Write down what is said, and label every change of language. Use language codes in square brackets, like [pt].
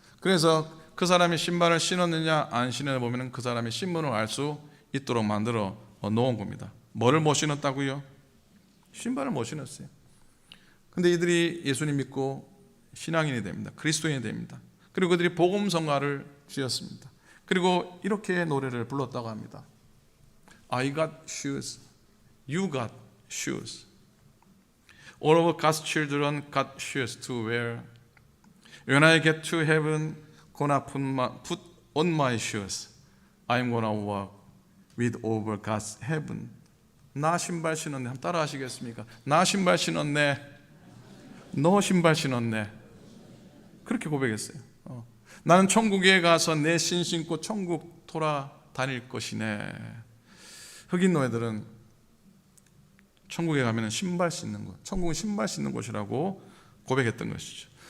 [ko] 그래서 그 사람이 신발을 신었느냐 안 신었느냐 보면 그 사람의 신분을 알 수 있도록 만들어 놓은 겁니다. 뭐를 못 신었다고요? 신발을 못 신었어요. 근데 이들이 예수님 믿고 신앙인이 됩니다. 그리스도인이 됩니다. 그리고 그들이 복음성가를 지었습니다. 그리고 이렇게 노래를 불렀다고 합니다. [en] I got shoes, you got shoes. All of God's children got shoes to wear. When I get to heaven, gonna put on my shoes. I'm gonna walk with over God's heaven. [ko] 나 신발 신었네. 한번 따라 하시겠습니까? 나 신발 신었네. 너 신발 신었네. 그렇게 고백했어요. 나는 천국에 가서 내 신 신고 천국 돌아다닐 것이네. 흑인 노예들은 천국에 가면 신발 신는 곳, 천국은 신발 신는 곳이라고 고백했던 것이죠.